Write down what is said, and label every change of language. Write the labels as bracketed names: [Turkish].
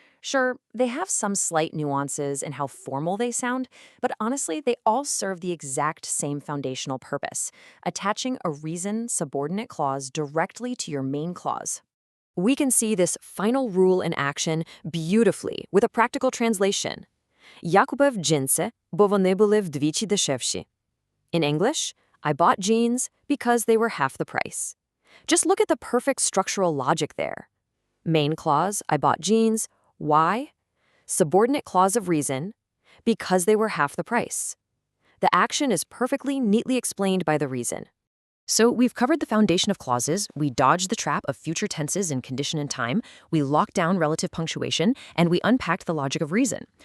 [English] Sure, they have some slight nuances in how formal they sound, but honestly, they all serve the exact same foundational purpose: attaching a reason subordinate clause directly to your main clause. We can see this final rule in action beautifully with a practical translation. [Ukrainian] Я купив джинси, бо вони були вдвічі дешевші. [English] In English, I bought jeans because they were half the price. Just look at the perfect structural logic there. Main clause, I bought jeans. Why? Subordinate clause of reason, because they were half the price. The action is perfectly, neatly explained by the reason. So we've covered the foundation of clauses, we dodged the trap of future tenses in condition and time, we locked down relative punctuation, and we unpacked the logic of reason.